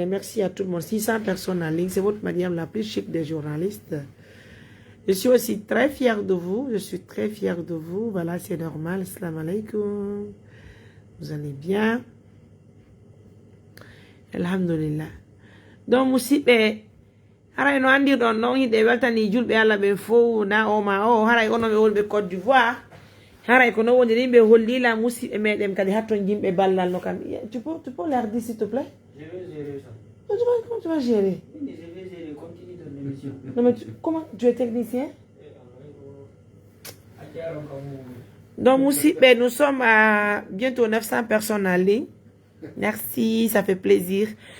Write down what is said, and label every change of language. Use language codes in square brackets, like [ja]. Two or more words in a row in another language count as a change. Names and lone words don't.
[fr] Merci à tout le monde. 600 personnes en ligne. C'est votre Mariam la plus chic des journalistes. Je suis aussi très fière de vous. Je suis très fière de vous. Voilà, c'est normal. [ar] Assalamu alaikum. [fr] Vous allez bien? Alhamdulillah. Donc, [ff] Moussiɓe, haray no andi ɗon noon hiɗe weltani julɓe Allah ɓe fof na o ma o haray ono ɓe wonɓe Côte d'Ivoire. Haray ko no woniri ɓe hollila musidɓe meɗen kadi hatton yimɓe ballal no kam. [fr] Tu peux leur dire s'il te plaît? Je vais gérer ça. Comment tu vas gérer? Je vais gérer, continue ton émission. Non mais comment? Tu es technicien? Donc musidɓe, nous sommes à bientôt 900 personnes en ligne. Merci, ça fait plaisir.